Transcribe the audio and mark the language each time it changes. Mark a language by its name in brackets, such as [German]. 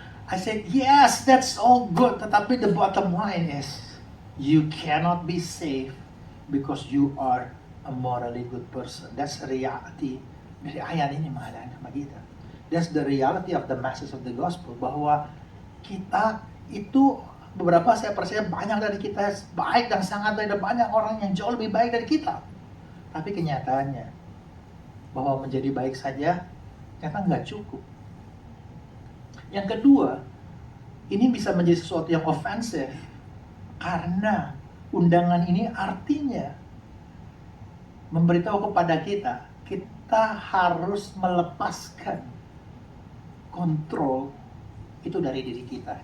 [English] I said, yes, that's all good. [Indonesian] Tetapi [English] the bottom line is, you cannot be saved because you are a morally good person. That's the reality [Indonesian] dari ayat ini menghadapkan sama kita. [English] That's the reality of the message of the gospel. [Indonesian] Bahwa kita itu, beberapa saya percaya banyak dari kita baik dan sangat ada banyak orang yang jauh lebih baik dari kita. Tapi kenyataannya, bahwa menjadi baik saja, ternyata nggak cukup. Yang kedua, ini bisa menjadi sesuatu yang ofensif karena undangan ini artinya memberitahu kepada kita, kita harus melepaskan kontrol itu dari diri kita.